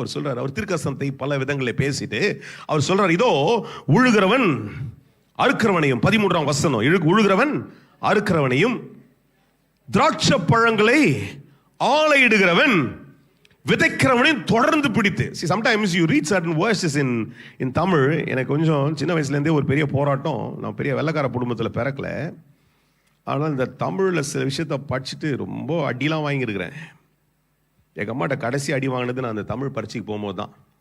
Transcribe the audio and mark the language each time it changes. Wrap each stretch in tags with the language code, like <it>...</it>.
<ta>அவர் சொல்றார், அவர் திருக்கசனத்தை பல விதங்களில் பேசிட்டு அவர் சொல்றார், இதோ உழுகிறவன் அறுக்கிறவனையும், 13ஆம் வசனம், உழுகிறவன் அறுக்கிறவனையும் திராட்சை பழங்களை ஆலையிடுகிறவன் விதைக்கிறவனையும் தொடர்ந்து பிடித்து.</ta> <en>See, sometimes you read certain verses in Tamil.</en> <ta>எனக்கு கொஞ்சம் சின்ன வயசுலேருந்தே ஒரு பெரிய போராட்டம். நான் பெரிய வெள்ளைக்கார குடும்பத்தில் பிறக்கல, ஆனால் இந்த தமிழில் சில விஷயத்தை படிச்சுட்டு ரொம்ப அடிலாம் வாங்கியிருக்கிறேன். எங்கள் அம்மாட்ட கடைசி அடி வாங்கினது நான் அந்த தமிழ் பரீட்சைக்கு போகும்போது தான்.</ta>